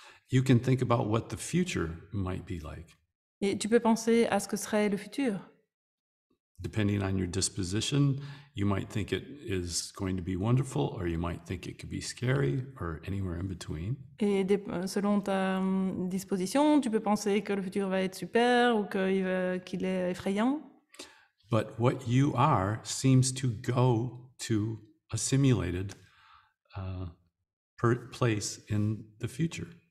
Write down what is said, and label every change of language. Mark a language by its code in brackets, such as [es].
[en] You can think about what the future might be like. [fr] Et tu peux penser à ce que serait le futur. [en] Depending on your disposition, you might think it is going to be wonderful, or you might think it could be scary, or anywhere in between. [fr] Et selon ta disposition, tu peux penser que le futur va être super ou qu'il est effrayant. [en] But what you are seems to go to a simulated place in the future.